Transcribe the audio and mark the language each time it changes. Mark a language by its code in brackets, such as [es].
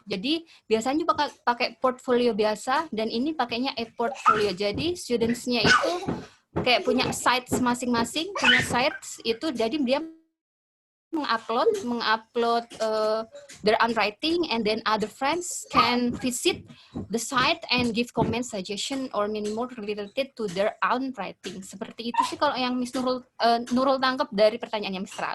[id] Jadi biasanya pakai portfolio biasa, dan ini pakainya e-portfolio. Jadi students-nya itu kayak punya sites masing-masing, punya sites itu, jadi dia mengupload [en] their own writing, and then other friends can visit the site and give comment, suggestion, or many more related to their own writing. [id] Seperti itu sih kalau yang Miss Nurul tangkap dari pertanyaannya Mr.